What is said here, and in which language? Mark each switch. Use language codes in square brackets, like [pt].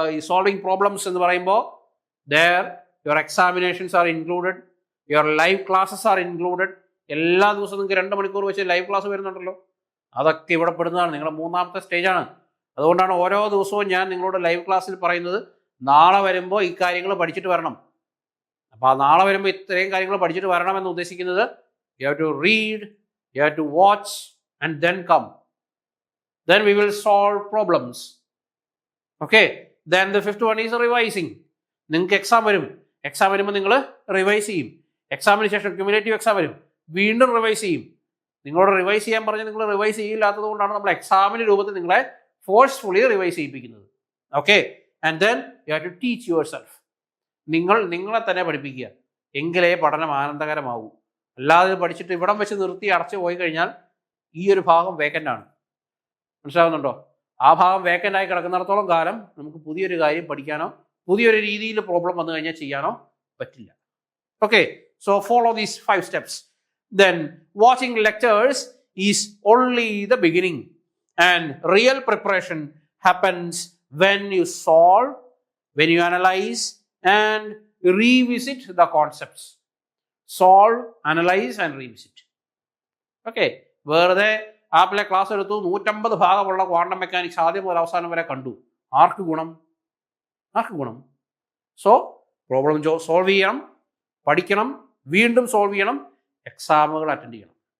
[en] Solving problems [ml] എന്ന് പറയുമ്പോൾ [en] there your examinations are included, your live classes are included. [ml] എല്ലാ ദിവസവും നിങ്ങൾക്ക് 2 മണിക്കൂർ വെച്ച് ലൈവ് ക്ലാസ് വരുന്നുണ്ടല്ലോ, അതൊക്കെ ഇവിടെ പെടുന്നതാണ്. നിങ്ങളുടെ 3ാമത്തെ സ്റ്റേജാണ്. അതുകൊണ്ടാണ് ഓരോ ദിവസവും ഞാൻ നിങ്ങളോട് ലൈവ് ക്ലാസ്സിൽ പറയുന്നത് നാളെ വരുമ്പോൾ ഈ കാര്യങ്ങൾ പഠിച്ചിട്ട് വരണം. അപ്പോൾ ആ നാളെ വരുമ്പോൾ ഇത്രയും കാര്യങ്ങൾ പഠിച്ചിട്ട് വരണമെന്ന് ഉദ്ദേശിക്കുന്നത് [en] You have to read, you have to watch and then come. Then we will solve problems. Okay, then the 5th one is revising. [ml] നിങ്ങൾക്ക് എക്സാം വരും. എക്സാം വരുമ്പോൾ നിങ്ങൾ റിവൈസ് ചെയ്യും. എക്സാമിന് ശേഷം ക്യുമുലേറ്റീവ് എക്സാം വരും, വീണ്ടും റിവൈസ് ചെയ്യും. നിങ്ങളോട് റിവൈസ് ചെയ്യാൻ പറഞ്ഞ് നിങ്ങൾ റിവൈസ് ചെയ്യില്ലാത്തത് കൊണ്ടാണ് നമ്മൾ എക്സാമിൻ്റെ രൂപത്തിൽ നിങ്ങളെ forcefully revise ചെയ്യിപ്പിക്കുന്നത്. [en] Okay, and then you have to teach yourself. [ml] നിങ്ങളെ തന്നെ പഠിപ്പിക്കുക, എങ്കിലേ പഠനം ആനന്ദകരമാവൂ. അല്ലാതെ പഠിച്ചിട്ട് ഇവിടം വെച്ച് നിർത്തി അടച്ചു പോയി കഴിഞ്ഞാൽ ഈ ഒരു ഭാഗം വേക്കൻ്റ് ആണ്. മനസ്സിലാവുന്നുണ്ടോ? ആ ഭാഗം വേക്കൻ്റ് ആയി കിടക്കുന്നിടത്തോളം കാലം നമുക്ക് പുതിയൊരു കാര്യം പഠിക്കാനോ പുതിയൊരു രീതിയിൽ പ്രോബ്ലം വന്നു കഴിഞ്ഞാൽ ചെയ്യാനോ പറ്റില്ല. [en] Okay, so follow these 5 steps. Then watching lectures is only the beginning, and real preparation happens when you solve, when you analyze and revisit the concepts. Solve, analyze and revisit. [ml] Okay, വെറുതെ ആപ്പിലെ class എടുത്തു 150 ഭാഗമുള്ള quantum mechanics ആദ്യം മുതൽ അവസാനം വരെ കണ്ടു. ആർക്ക് ഗുണം? So problem solve ചെയ്യണം, പഠിക്കണം, വീണ്ടും സോൾവ് ചെയ്യണം, എക്സാമുകൾ അറ്റൻഡ് ചെയ്യണം.